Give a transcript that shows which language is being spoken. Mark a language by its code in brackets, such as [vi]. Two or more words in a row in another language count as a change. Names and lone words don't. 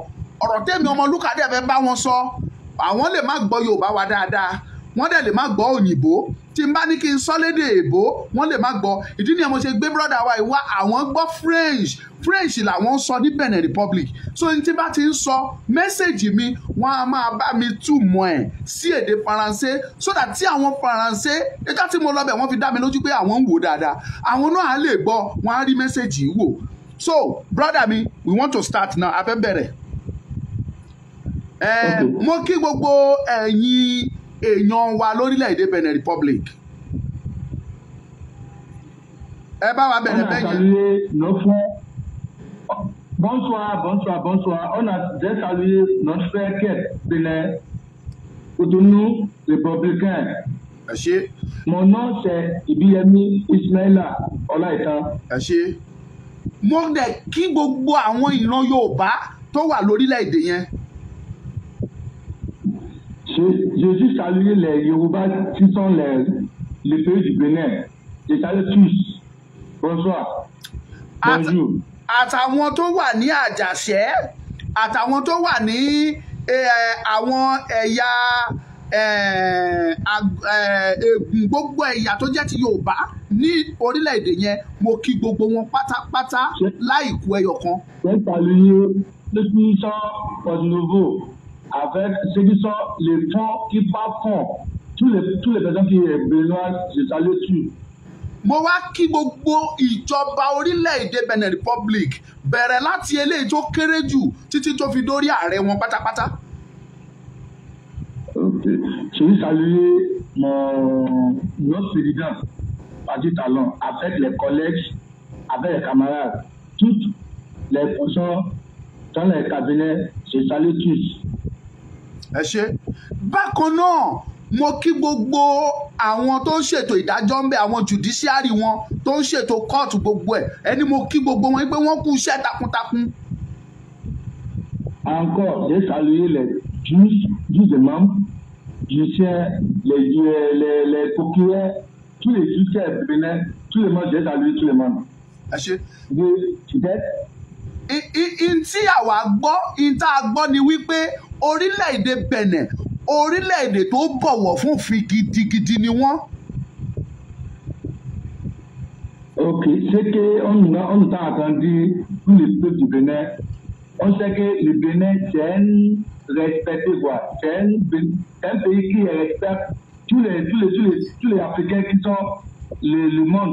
[yo] Ọ̀rọ̀ tèmi Ọmọlúkà dẹ̀ fẹ́ bá wọn sọ, àwọn lè má gbọ́ Yorùbá wa dáadáa, wọ́n dẹ̀ lè má gbọ́ òyìnbó. Tí n bá ní kí n sọ lédè èbó wọ́n lè má gbọ́. Ìdí nìyẹn mo ṣe gbé brọ́dà wa ìwá, àwọn gbọ́ French làwọn ń sọ ní Benin Republic. So ní tí bá ti ń sọ mẹ́sẹ̀gì mi wọ́n á máa bá mi túmọ̀ ẹ̀ sí èdè Faransé, [en] so that [yo] tí àwọn Faransé ẹjọ́ tí mo lọ bẹ̀ wọ́n fi dá mi lójú pé àwọn ń wò dáadáa, àwọn náà á lè gbọ́, wọ́n á rí mẹ́sẹ̀gì wò. [en] So brother mi, we want to start now. [yo] A fẹ́ bẹ̀rẹ̀. Mo kí gbogbo ẹ̀yin èèyàn wa lórílẹ̀‐èdè Benin Republic. Ẹ bá wa bẹ̀rẹ̀ bẹ́ẹ̀ yẹn. [fr] Bonsoir. On a déjà salué notre frère Benin, Cotonou, républicain. [yo] Ẹ ṣé. [fr] Mon nom c'est Ibiyemi Ismaila Ọláìtàn. [yo] Ẹ ṣé. Mo dẹ̀ kí gbogbo àwọn ìran Yorùbá tó wà lórílẹ̀‐èdè yẹn. [fr] Je salue les Yoruba qui sont les pays du Bénin. Je salue tous. Bonsoir. Bonjour. [yo] Àtàwọn tó wà ní Àjàṣẹ́, àtàwọn tó wà ní àwọn ẹ̀yà gbogbo ẹ̀yà tó jẹ́ ti Yorùbá ní orílẹ̀-èdè yẹn, mo kí gbogbo wọn pátápátá láì kù ẹyọ kan. [fr] Je salue les puissants Port Nouveau. Avec ceux qui sont les fonds qui partent fond, tous les personnes qui ont besoin, je salue tous. [yo] Mo wá kí gbogbo ìjọba orílẹ̀-èdè Benin Republic bẹ̀rẹ̀ láti eléyìí tó kéré jù títí tó fi dórí ààrẹ wọn pátápátá. [fr] Ok, je veux saluer notre président, Patrick Talon, avec les collègues, avec les camarades, toutes les personnes dans les cabinets, je salue tous. [yo] Ẹ ṣé. Bákan náà mo kí gbogbo àwọn tó ń ṣètò ìdájọ́ ń bẹ, àwọn judiciary wọn tó ń ṣètò court gbogbo ẹ̀, mo kí gbogbo wọn pé wọ́n kú iṣẹ́ takuntakun. [fr] Encore, j'ai salué les juges de membres, judiciaires, les procureurs, tous les judiciaires bénins, tous les membres, j'ai salué tous les membres. [yo] Ẹ ṣé. Tí àwa gbọ́, tá a gbọ́ ni wípé orílẹ̀-èdè Benin, orílẹ̀-èdè tó bọ̀wọ̀ fún òfin gidigidi ni wọ́n. [fr] Ok, c'est qu'on a entendu tous les peuples du Bénin. On sait que le Bénin, c'est un respecté, quoi. C'est un pays qui respecte tous les Africains qui sont le monde.